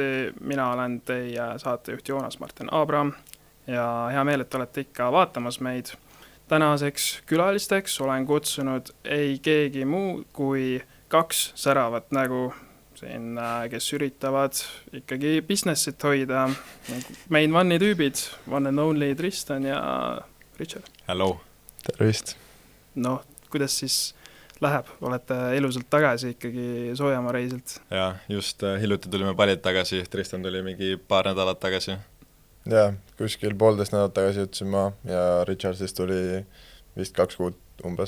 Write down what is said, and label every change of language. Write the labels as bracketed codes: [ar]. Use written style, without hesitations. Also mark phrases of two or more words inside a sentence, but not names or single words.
[et] Mina olen teie saatejuht Joonas Martin Abraham ja hea meel, et olete ikka vaatamas meid. Tänaseks külalisteks olen kutsunud ei keegi muu kui kaks säravat nägu siin, kes üritavad ikkagi businessit hoida. Main One'i tüübid, [en] one and only Tristan ja Richard. Hello. [et] Tervist. No, kuidas siis läheb? Olete elusalt tagasi ikkagi Soojamaa reisilt? Ja, just hiljuti tulime paljad tagasi, Tristan tuli mingi paar nädalat tagasi. Ja, kuskil 1,5 nädalat tagasi jõudsin ma ja Richard siis tuli vist 2 kuud umbes.